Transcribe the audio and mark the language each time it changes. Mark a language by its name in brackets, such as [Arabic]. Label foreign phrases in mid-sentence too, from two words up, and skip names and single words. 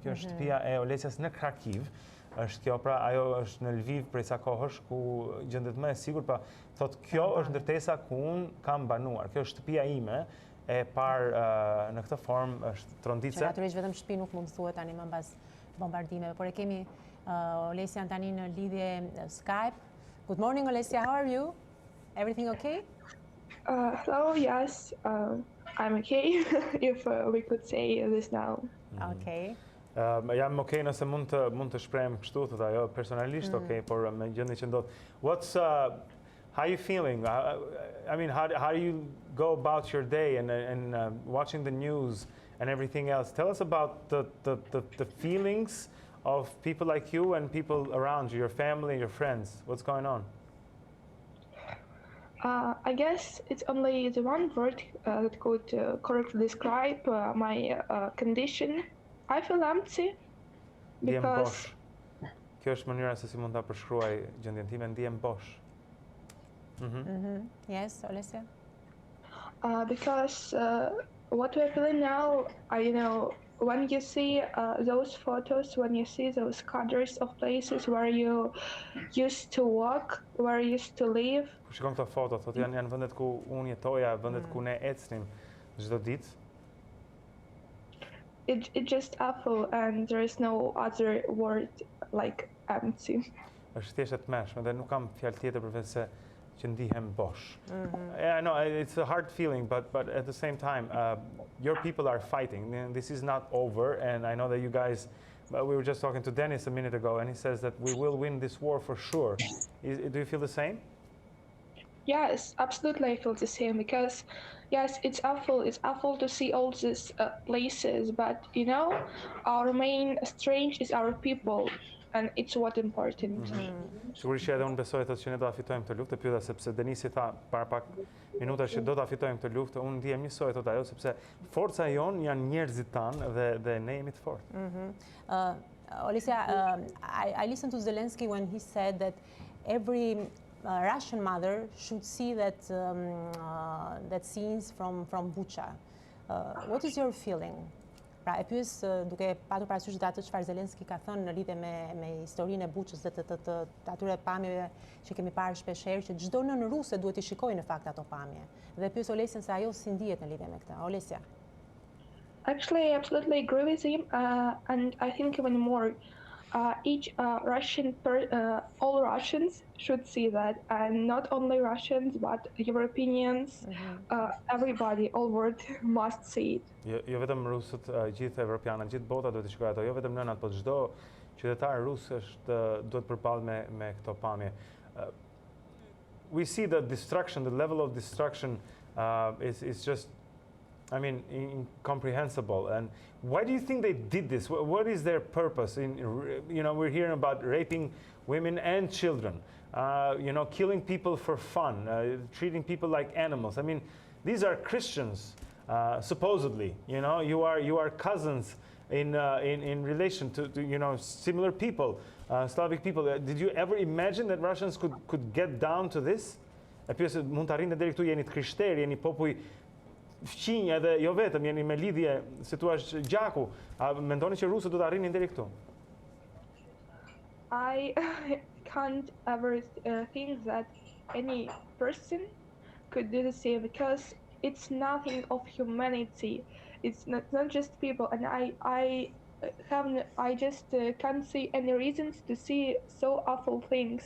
[Albanian] Kjo është shtëpia e Olesias në Kharkiv. Është kjo pra, ajo është në Lviv prej sa kohësh ku gjendet më e sigurt, pa thotë kjo është ndërtesa ku un kam banuar. Kjo është shtëpia ime e parë në këtë formë, është trondice. Natyrisht vetëm shtëpi nuk mund thuhet tani më mbas bombardimeve, por e kemi Olesia tani në lidhje Skype. [English] Good morning, Olesia. How are you? Everything okay? Hello. Yes, I'm okay. If we could say this now. Okay. [Albanian] Jam okay nëse mund të shprehem kështu, thotë ajo, personalisht okay, por me gjendjen që ndodh. [English] What's how are you feeling? I mean, how do you go about your day and watching the news and everything else? Tell us about the feelings of people like you and people around you, your family, your friends. What's going on? I guess it's only the one word that could correctly describe my condition. I feel empty because... [Albanian] Kjo është mënyra se si mund ta përshkruaj gjendjen time, ndihem bosh. [English] Yes, Olesia? Because what we're feeling now, when you see those photos, when you see those cadres of places where you used to walk, where you used to live. [Albanian] Kur shikon këto foto, thotë janë vendet ku unë jetoja, vendet ku ne ecnim çdo ditë. [English] It's just awful, and there is no other word like empty. [Albanian] Është thjesht e tmeshme dhe nuk kam fjalë tjetër përveç se që ndihem bosh. [English] I know it's a hard feeling, but at the same time, your people are fighting. This is not over, and I know that you guys. We were just talking to Denis a minute ago, and he says that we will win this war for sure. Do you feel the same? Yes, absolutely. I feel the same because, yes, it's awful. It's awful to see all these places, but our main strength is our people, and it's what important. [Albanian] Sigurisht që edhe unë besoj thotë që ne do ta fitojmë këtë luftë, pyeta sepse Denisi tha para pak minutash që do ta fitojmë këtë luftë, unë ndihem njësoj thotë ajo sepse forca jon janë njerëzit tanë dhe ne jemi të fortë. [English] Olesia, I listened to Zelensky when he said that every Russian mother should see that scenes from Bucha. What is your feeling? [Albanian] Pra e pyes duke patur parasysh atë çfarë Zelensky ka thënë në lidhje me historinë e Buchës dhe të atyre pamjeve që kemi parë shpeshherë që çdo nën ruse duhet i shikojë në fakt ato pamje. Dhe pyes Olesian se ajo si ndihet në lidhje me këtë. [English] Olesia. Actually, I absolutely agree with him, and I think even more. Each all Russians should see that, and not only Russians, but Europeans, everybody, all world must see it. [Albanian] Jo vetëm rusët, gjithë evropianët, gjithë bota duhet të shikojë ato, jo vetëm nënat, por çdo qytetar rus duhet përballet me këto pamje. [English] We see the destruction, the level of destruction is just, I mean, incomprehensible. And why do you think they did this? What is their purpose? We're hearing about raping women and children, killing people for fun, treating people like animals. I mean, these are Christians, supposedly. You are cousins in relation to similar people, Slavic people. Did you ever imagine that Russians could get down to this? [Albanian] E pyes mund të arrinte deri këtu, jeni të krishterë, jeni popull fqinj edhe jo vetëm jeni me lidhje, si thua gjaku, a mendoni që rusët do të arrinin deri këtu? [English] I can't ever think that any person could do the same because it's nothing of humanity. It's not just people, and I just can't see any reasons to see so awful things.